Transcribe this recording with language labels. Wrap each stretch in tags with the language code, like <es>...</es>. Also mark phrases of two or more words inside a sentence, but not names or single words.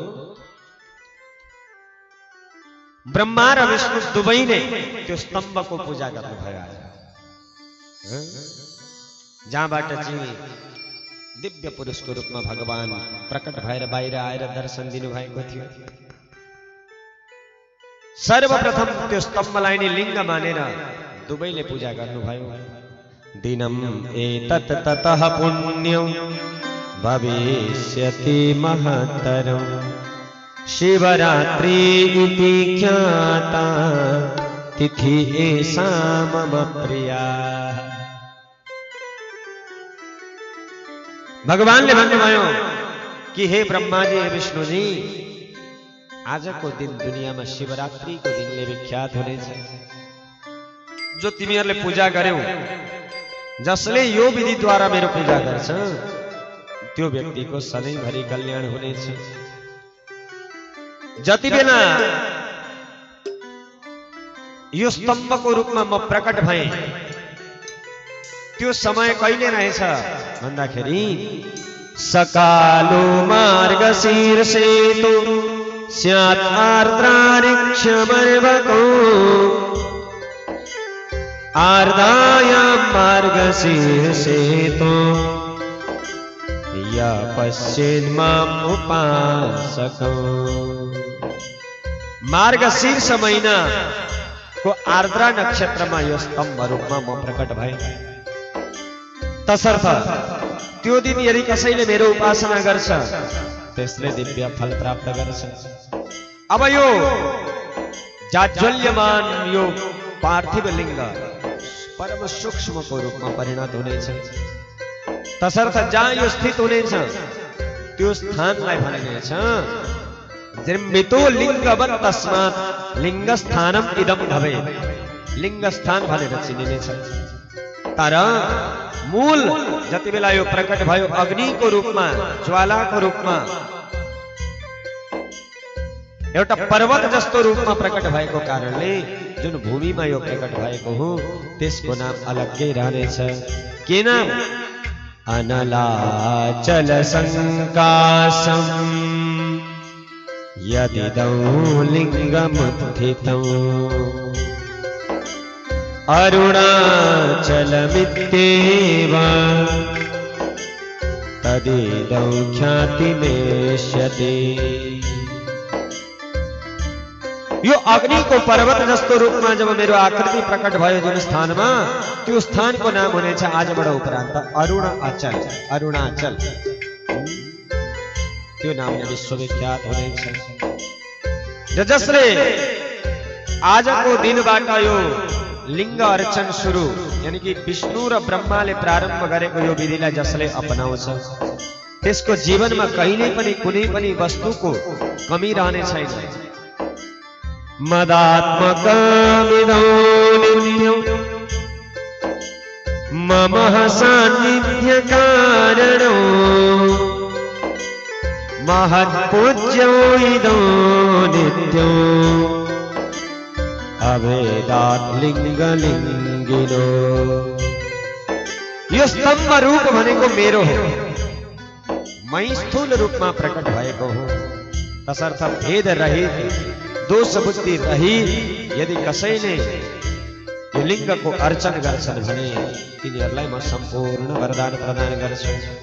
<ne>ब्रह्मा र विष्णु दुवैले त्यो स्तम्भको पूजा गर्नुभयो आज, जहाँबाट चाहिँ दिव्य पुरुषको रूपमा भगवान प्रकट भएर बाहिर आएर दर्शन दिनुभएको थियो। सर्वप्रथम त्यो स्तम्भलाई नै लिङ्ग मानेर दुवैले पूजा गर्नुभयो।</ne> <sa>दिनम एतत् ततः पुण्यं भविष्यति महत्तरम् शिवरात्रि इति ख्याता तिथि एषा मम प्रिया।</sa> <ne>भगवानले भन्नुभयो कि हे ब्रह्माजी, हे विष्णुजी, आजको दिन दुनियाँमा शिवरात्रिको दिनले विख्यात हुनेछ। जो तिमीहरूले पूजा गर्यौ, जसले यो विधिद्वारा मेरो पूजा गर्छ, त्यो व्यक्तिको सधैँभरि कल्याण हुनेछ। जति बेला यो स्तम्भको रूपमा म प्रकट भएँ, त्यो समय कहिले रहेछ भन्दाखेरि</ne> <sa>सकालो मार्गशीर्षेतु स्यात् आर्द्राणि क्षमर्वको आर्दायां मार्गशीर्षेतो य पश्येत् माम् उपासको।</sa> <ne>मार्गशीर्ष महीना को आर्द्रा नक्षत्रमा यो स्तम्भ रूपमा म प्रकट भए। तसर्थ त्यो दिन यदि कसैले मेरो उपासना गर्छ त्यसले दिव्य फल प्राप्त गर्छ। अब यो जाज्वल्यमान यो पार्थिव लिंग परम सूक्ष्मको रूपमा परिणत हुनेछ। तसर्थ जहाँ यो स्थित हुनेछ त्यो स्थानलाई भनिनेछ</ne> <sa>निर्मितो लिंगवत् तस्मात् लिंगस्थानम इदम भवेत्।</sa> <ne>लिंगस्थान भनेर चिनिनेछ। तर मूल जति बेला यो प्रकट भयो अग्निको रूपमा ज्वालाको रूपमा एउटा पर्वत जस्तो रूपमा प्रकट भएको कारणले जुन भूमिमा यो प्रकट भएको हो त्यसको नाम अलग्गै रहनेछ। के नाम?</ne> <sa>अनलाचल संकाशम यदिदं लिंगमुत्थितं अरुणाचलमित्येव तदिदं ख्यातिमेष्यति।</sa> <ne>यो अग्नि को पर्वत जस्तो रूपमा जब मेरो आकृति प्रकट भयो जुन स्थानमा त्यो स्थानको नाम हुनेछ आजबाट उपरान्त अरुणाचल। अरुणाचल त्यो नामले विश्वविख्यात हुनेछ। र जसले आजको दिनबाट यो लिंग अर्चन सुरु यानी कि विष्णु र ब्रह्माले प्रारम्भ गरेको यो विधिलाई जसले अपनाउँछ त्यसको जीवनमा कहिल्यै पनि कुनै पनि वस्तुको कमी रहने छैन।</ne> <sa>मदात्मकमिदं नित्यं मम सान्निध्यकारणो महत्पूज्यो इदं नित्यं अभेदात् लिंगलिंगिनो।</sa> <ne>यो स्तम्भ रूप भनेको मेरो हो। मै स्थूल रूपमा प्रकट भएको हो। तसर्थ भेद रहित दोष बुद्धि रहित यदि कसैले यो लिंगको अर्चन गर्छन् भने तिनीहरूलाई म सम्पूर्ण वरदान प्रदान गर्छु।</ne>